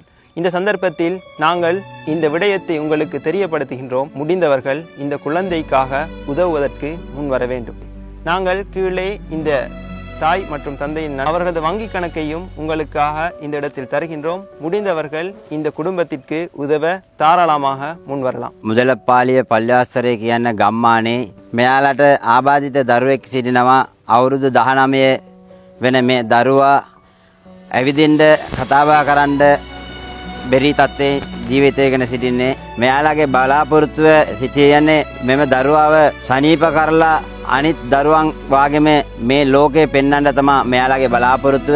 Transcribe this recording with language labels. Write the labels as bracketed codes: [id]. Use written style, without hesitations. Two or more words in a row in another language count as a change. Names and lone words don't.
[ta] இந்த சந்தர்ப்பத்தில் நாங்கள் இந்த விடயத்தை உங்களுக்கு தெரியப்படுத்துகின்றோம். முடிந்தவர்கள் இந்த குழந்தைக்காக உதவுவதற்கு முன் வர வேண்டும். நாங்கள் கீழே இந்த தாய் மற்றும் தந்தையின் அவர்களது வங்கி கணக்கையும் உங்களுக்காக இந்த இடத்தில் தருகின்றோம். முடிந்தவர்கள் இந்த குடும்பத்திற்கு உதவ தாராளமாக முன் வரலாம். [si] මුදලපාලිය පල්්‍යවාසරය කියන්න ගම්මානේ මෙයාලට ආබාධිත දරුවෙක් සිටිනවා. අවුරුදු 19 වෙන මේ දරුවා ඇවිදින්ට කතාබහ කරන්න බැරි තත්ත්වයේ ජීවිතය ගැන සිටින්නේ. මෙයාලගේ බලාපොරොත්තුව හිතියන්නේ මෙම දරුවාව සනීප කරලා අනිත් දරුවන් වාගේම මේ ලෝකේ පෙන්වන්න තමයි මෙයාලගේ බලාපොරොත්තුව.